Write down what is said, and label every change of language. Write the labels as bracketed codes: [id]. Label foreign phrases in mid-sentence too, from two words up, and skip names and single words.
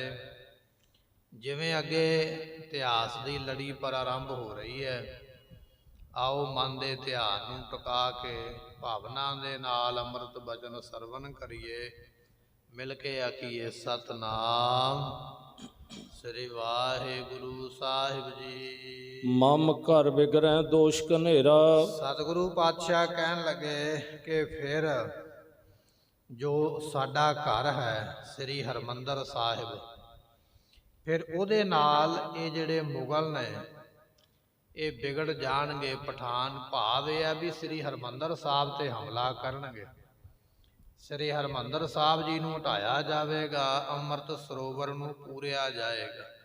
[pa] ਜਿਵੇਂ ਅਗੇ ਇਤਿਹਾਸ [hi] की लड़ी प्रारंभ हो रही है, [pa] ਆਓ ਮਨ ਕੇ ਧਿਆਨ ਨੂੰ ਟਿਕਾ ਕੇ ਭਾਵਨਾ ਦੇ ਨਾਲ ਅੰਮ੍ਰਿਤ ਬਚਨ ਸਰਵਣ ਕਰੀਏ। ਮਿਲ ਕੇ ਆਖੀਏ ਸਤਿਨਾਮ ਸ੍ਰੀ ਵਾਹਿਗੁਰੂ ਸਾਹਿਬ ਜੀ। ਮਮ ਘਰ ਬਿਗੜੈ ਦੋਸ਼ ਕਨੇਰਾ। ਸਤਿਗੁਰੂ ਪਾਤਸ਼ਾਹ ਕਹਿਣ ਲੱਗੇ ਕਿ ਫਿਰ ਜੋ ਸਾਡਾ ਘਰ ਹੈ ਸ੍ਰੀ ਹਰਿਮੰਦਰ ਸਾਹਿਬ, ਫਿਰ ਉਹਦੇ ਨਾਲ ਯੇ ਜਿਹੜੇ ਮੁਗਲ ਨੇ ਯੇ ਬਿਗੜ ਜਾਣਗੇ। पठान [hi] भाव यह है भी [pa] ਸ੍ਰੀ ਹਰਿਮੰਦਰ ਸਾਹਿਬ ਤੇ ਹਮਲਾ ਕਰਨਗੇ, ਸ੍ਰੀ ਹਰਿਮੰਦਰ ਸਾਹਿਬ ਜੀ ਨੂੰ ਹਟਾਇਆ ਜਾਏਗਾ, ਅੰਮ੍ਰਿਤ ਸਰੋਵਰ ਨੂੰ ਪੂਰਿਆ ਜਾਏਗਾ।